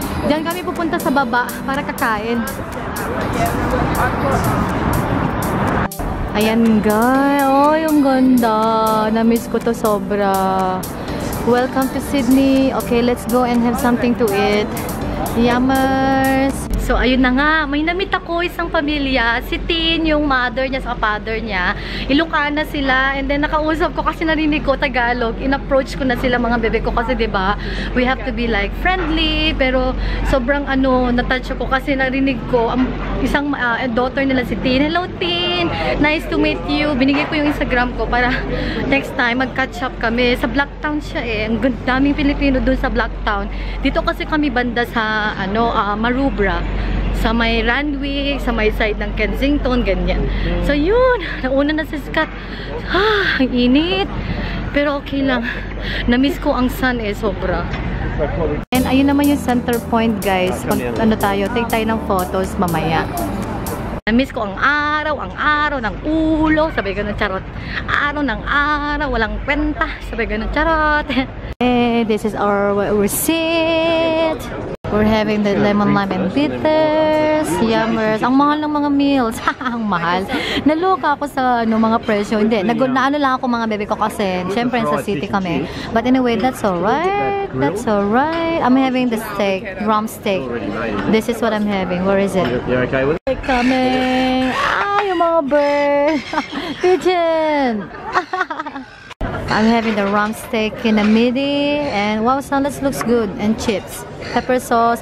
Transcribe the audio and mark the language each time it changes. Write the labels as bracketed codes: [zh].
[tl] Diyan kami pupunta sa baba para kakain. Ayan guys, oh yung ganda. Na-miss ko to sobra. [en] Welcome to Sydney. Okay, let's go and have something to eat. [tl] Yummers! So, ayun na nga. May namit ako isang pamilya. Si Tin, yung mother niya sa father niya. Ilocana sila. And then, nakausap ko kasi narinig ko Tagalog. In-approach ko na sila mga bebe ko kasi, diba, [en] we have to be like friendly. [tl] Pero, sobrang na-touch ko kasi narinig ko ang isang daughter nila si Tin. [en] Hello, Tin! Nice to meet you. [tl] Binigay ko yung Instagram ko para next time mag-catch up kami. Sa Blacktown siya eh. Ang daming Pilipino dun sa Blacktown. Dito kasi kami banda sa Maroubra. Sa may Randwick, sa may side ng Kensington, ganyan. So yun, nauna na si Scott. Ang init. Pero okay lang. Na-miss ko ang sun eh, sobra. And ayun naman yung center point guys. Pag take tayo ng photos mamaya. Na-miss ko ang araw ng ulo. Sabi ganun, charot. Araw ng araw, walang kwenta. Sabi ganun, charot. [en] And this is our receipt. We're having the lemon lime and bitters, yummers. [tl] Ang mahal ng mga meals. Ang mahal. Naloka ako sa mga presyo. Hindi, naano lang ako mga bebe ko kasi syempre sa city kami. [en] But anyway, that's alright. That's alright. I'm having the steak, drumstick. This is what I'm having. Where is it? You're okay with it? Coming. Yung mga bird. Pigeon. I'm having the rump steak in the midi and wow, salads looks good and chips, pepper sauce.